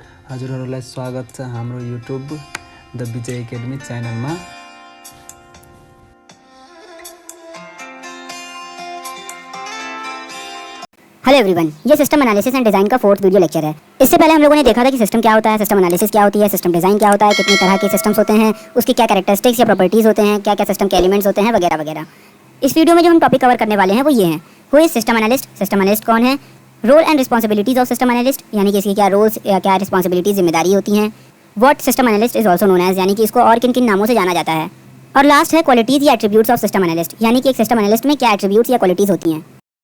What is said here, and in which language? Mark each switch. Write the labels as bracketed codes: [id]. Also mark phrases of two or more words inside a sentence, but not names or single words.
[ne] हजुरहरूलाई स्वागत छ हाम्रो युट्युब द विजय एकेडमी च्यानलमा। [en] hello everyone, [hi] ये [en] system analysis and design [hi] का 4th [en] video lecture [hi] है। इससे पहले हम लोगों ने देखा था कि सिस्टम क्या होता है, [en] system analysis [hi] क्या होती है, [en] system design [hi] क्या होता है, कितनी तरह के सिस्टम्स होते हैं, उसकी क्या कैरेक्टरिस्टिक्स या प्रॉपर्टीज़ होते हैं, क्या क्या सिस्टम के एलिमेंट्स होते हैं वगैरह वगैरह। इस वीडियो में जो हम [en] topic cover [hi] करने वाले हैं वो ये हैं। [en] who is system analyst, system analyst [hi] कौन है, [en] role and responsibilities of system analyst [hi] यानी कि इसकी क्या रोल्स या क्या रिस्पॉन्सिबिलिटीज़ जिम्मेदारी होती हैं, [en] what system analyst is also known as [hi] यानी कि इसको और किन किन नामों से जाना जाता है, और लास्ट है क्वालिटीज़ या [en] attributes of system analyst [hi] यानी कि एक [en] system analyst [hi] में क्या एट्रीब्यूट्स या क्वालिटीज़ होती हैं।